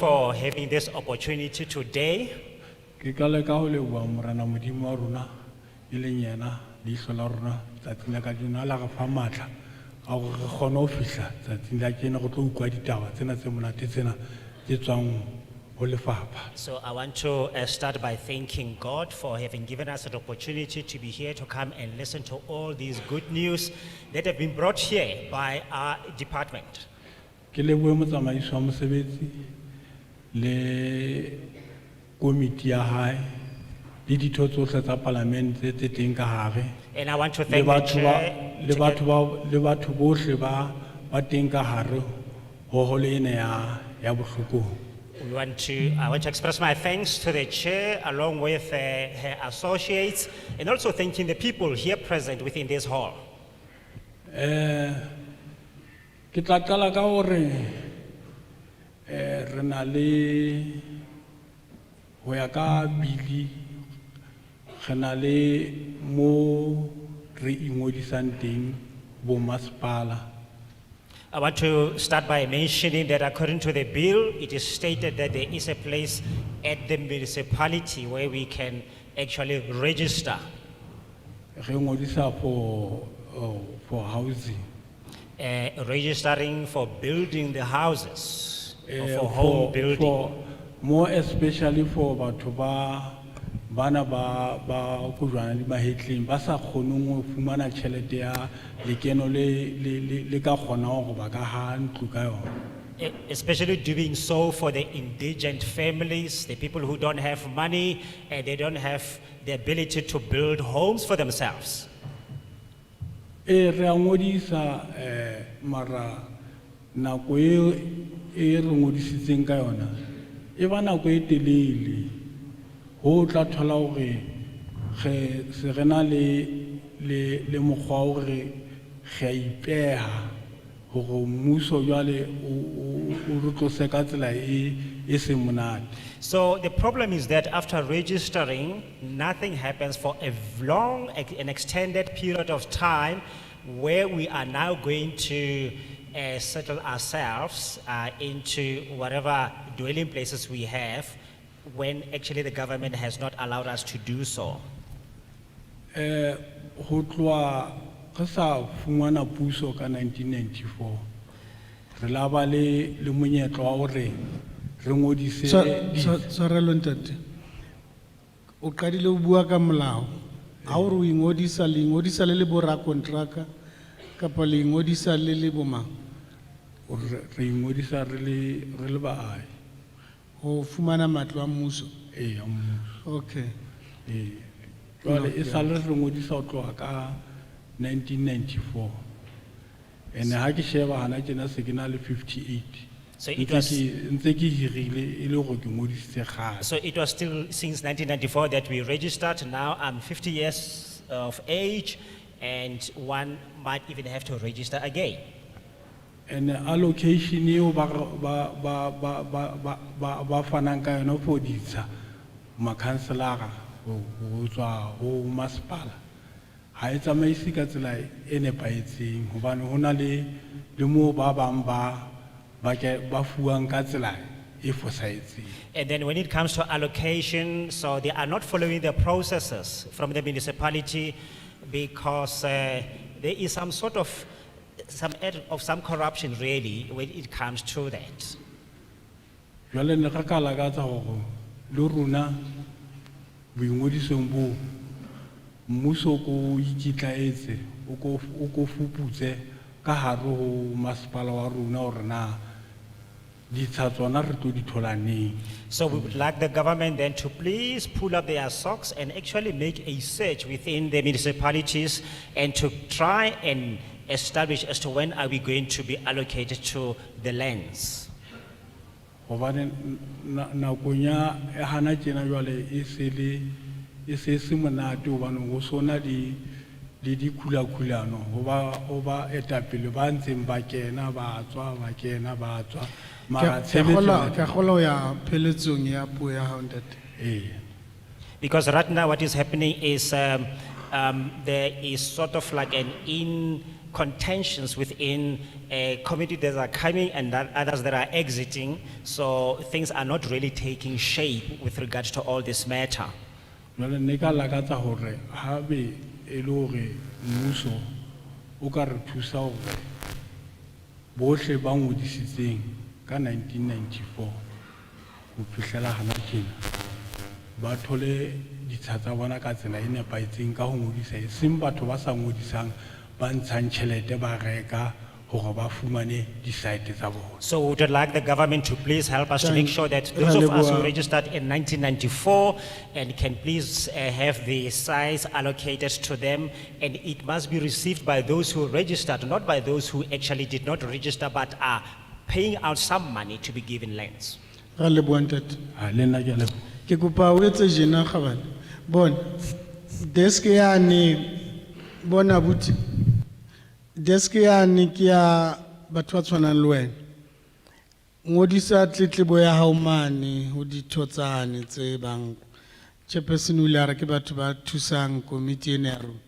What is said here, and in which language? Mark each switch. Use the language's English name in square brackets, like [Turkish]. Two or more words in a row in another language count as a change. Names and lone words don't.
[English] for having this opportunity today. [Southern Sotho] ke qale ka ho leboha morena modimo wa rona e leng yena leihlo la rona tsatsing la kajeno a la re fa matla a hore re kgone ho fihla tsatsing la kajeno re tlo utlwa ditaba tsena tse monate tsena tse tswang ho lefapha. [English] So I want to start by thanking God for having given us an opportunity to be here to come and listen to all these good news that have been brought here by our department. [Southern Sotho] Ke lebohe motsamaisi wa mosebetsi le komiti ya hae le ditho tsohle tsa palamente tse teng ka hare. [English] And I want to [Southern Sotho] Le [English] thank the [Southern Sotho] batho ba [English] chair. [Southern Sotho] le batho bohle ba teng ka hare ho hole ena ya bohlokong. [English] I want to express my thanks to the chair along with her associates and also thanking the people here present within this hall. [Southern Sotho] Ke tla qala ka hore re na le ho ya ka bili re na le mo re ingodisang teng bo masepala. [English] I want to start by mentioning that according to the bill, it is stated that there is a place at the municipality where we can actually register. [Southern Sotho] Re ngodisa [English] for housing. Registering for building the houses, or Eh, for home building. More especially for [Southern Sotho] batho bana ba kojwana di mahetleng ba sa kgoneng ho fumana tjhelete ya lekeno le ka kgonang hore ba ka ha ntlo ka yona. [English] Especially doing so for the indigent families, the people who don't have money and they don't have the ability to build homes for themselves. [Southern Sotho] Re a ngodisa mara nako e re ngodisitseng ka yona e ba nako e telele ho tla thola hore se re na le mokgwa hore re a ipeha hore mmuso jwale o re tlose ka tsela e seng monate. [English] So the problem is that after registering, nothing happens for a long, an extended period of time where we are now going to settle ourselves into whatever dwelling places we have when actually the government has not allowed us to do so. [Southern Sotho] Ho tloha re sa fumana puso ka 1994 re la ba le monyetlo wa hore re ngodise Sorelo ntate. O qadile o bua ka molao. Ha o re o ingodisa le le bo rakontraka kapa le ingodisa le bo mang? re ingodisa re le baahi. Ho fumana matlo a mmuso. Eya mmuso. Okay. Jwale e sale re ngodisa ho tloha ka 1994 and ha ke sheba hana tjena se ke na le 58. [English] So it was- [Southern Sotho] ntse ke hirile e le hore ke ngodisitse kgale. [English] So it was still since 1994 that we registered. Now I'm 50 years of age and one might even have to register again. And allocation [Southern Sotho] eo ba fanang ka yona for ditsha makhanselara ho tswa ho masepala ha e tsamaisi ka tsela e nepahetseng hobane ho na le moo ba bang ba fuwang ka tsela e fosahetseng. [English] And then when it comes to allocation, so they are not following the processes from the municipality because there is some sort of some corruption really when it comes to that. [Southern Sotho] Jwale ne re ka lakatsa hore le rona boingodisong boo mmuso ko ikitlaetse o ko fuputse ka hare ho masepala wa rona hore na ditsha tsona re tlo di thola neng. [English] So we would like the government then to please pull up their socks and actually make a search within the municipalities and to try and establish as to when are we going to be allocated to the lands. [Southern Sotho] Hobane nakong ya hana tjena jwale e se monate hobane ho sona le dikhulakhulano hoba etapele ba ntseng ba kena ba tswa mara Ka kgola ya pheletsong ya puo ya hao ntate. [English] Because right now what is happening is there is sort of like an contentions within a community that are coming and that others that are exiting. So things are not really taking shape with regard to all this matter. [Southern Sotho] Jwale ne ka lakatsa hore ha be e le hore mmuso o ka re thusa hore bohle ba ngodisitseng ka 1994 ho fihlela hana tjena ba thole ditsha tsa bona ka tsela e nepahetseng ka ho ngodisa e seng batho ba sa ngodisang ba ntshang tjhelete ba reka hore ba fumane di-site tsa bona. [English] So we would like the government to please help us to make sure that those of us who registered in 1994 and can please have the size allocated to them, and it must be received by those who registered, not by those who actually did not register but are paying out some money to be given lands. [Southern Sotho] Ha le nna ke a leboha. Ke kopa o etse jena kgabane. Bona desk yane bona buti. Desk yane ke ya batho ba tshwanang le wena. Ngodisa tletlebo ya hao mane ho dithotsane tse bang Chairperson o ile a re ke batho ba thusang committee ena ya rona.